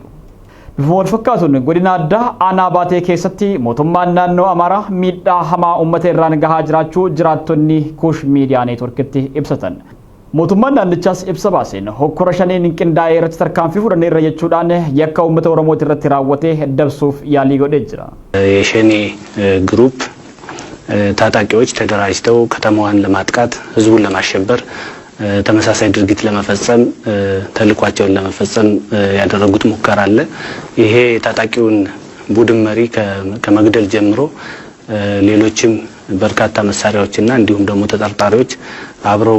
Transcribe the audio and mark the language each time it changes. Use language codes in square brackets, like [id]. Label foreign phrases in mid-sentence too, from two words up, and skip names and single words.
[om] Bifuma wal fakkaatuun godina addaa aanaa Baatee keessatti mootummaan naannoo Amaaraa miidhaa hamaa uummata irraan gahaa jiraachuu jiraattonni Kuush Miidiyaa Neetworkitti ibsatan. Mootummaan naannichaas ibsa baaseen hokkora shaneen qindaa'ee irratti tarkaanfii fudhanneerra jechuudhaan yakka uummata Oromooti irratti raawwatee dabsuuf yaalii godhee jira. [am] የሸኔ ግሩፕ ታጣቂዎች ተደራጅተው ከተማዋን ለማጥቃት ህዝቡን ለማሸበር ተመሳሳይ ድርጊት ለመፈጸም ተልኳቸውን ለመፈጸም ያደረጉት ሙከራ አለ። ይሄ ታጣቂውን ቡድን መሪ ከመግደል ጀምሮ ሌሎችም በርካታ መሳሪያዎችና እንዲሁም ደግሞ ተጠርጣሪዎች አብረው